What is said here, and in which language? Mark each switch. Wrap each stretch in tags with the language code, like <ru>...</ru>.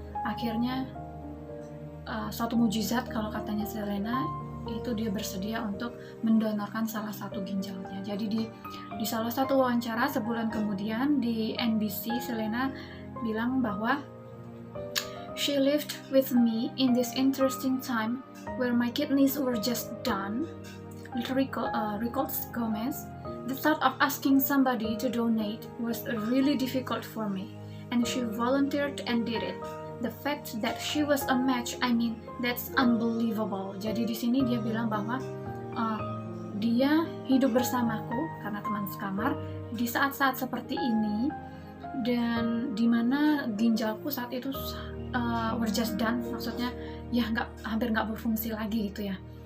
<id>Akhirnya suatu mujizat kalau katanya Selena, itu dia bersedia untuk mendonorkan salah satu ginjalnya. Jadi di salah satu wawancara sebulan kemudian di NBC, Selena bilang bahwa</id> <en>she lived with me in this interesting time where my kidneys were just done. Recalls Gomez, the thought of asking somebody to donate was really difficult for me, and she volunteered and did it. The fact that she was a match, I mean, that's unbelievable.</en> <id>Jadi di sini dia bilang bahwa dia hidup bersamaku karena teman sekamar di saat-saat seperti ini, dan dimana ginjalku saat itu</id> <en>were just done,</en> <id>maksudnya ya hampir nggak berfungsi lagi gitu ya.</id>